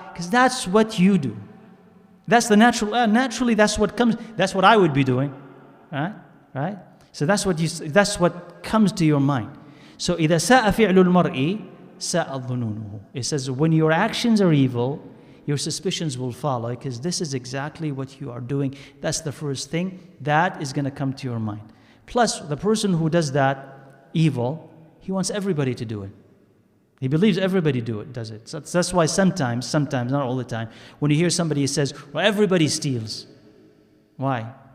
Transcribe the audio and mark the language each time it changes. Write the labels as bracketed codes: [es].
[en] Because that's what you do. That's the natural. Naturally, that's what comes. That's what I would be doing, right? So that's what comes to your mind. [ar] So إذا ساء فعل المرء ساء ظنونه. [en] It says when your actions are evil, your suspicions will follow, because this is exactly what you are doing. That's the first thing that is going to come to your mind. Plus, the person who does that evil, he wants everybody to do it. He believes everybody does it. So that's why sometimes, not all the time, when you hear somebody who says, well, everybody steals. Why?